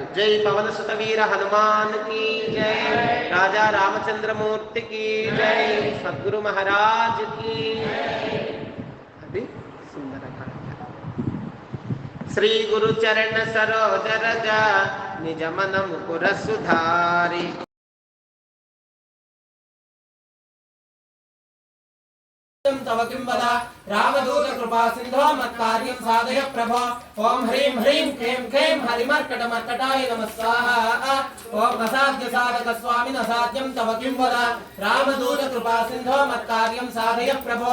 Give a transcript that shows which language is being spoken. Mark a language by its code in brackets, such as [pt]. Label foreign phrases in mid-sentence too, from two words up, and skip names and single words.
[te] జై పవనసుత వీర హనుమాన్కి జై, రాజా రామచంద్రమూర్తికి జై, సద్గురు మహారాజ్కి. అది సుందరకాండ. [awa] श्री गुरु चरण सरोज रज निज मनं पुरसुधारि. [sa] तव किं वद रामदूत कृपा सिंधो मत्कार्यं साधय प्रभो. ओम ह्रीं ह्रीं क्लीं क्लीं हरिमर्कटमर्कटाय नमः स्वाहा. ओम असाध्य साधक स्वामिन असाध्यं तव किं वद रामदूत कृपा सिंधो मत्कार्यं साधय प्रभो.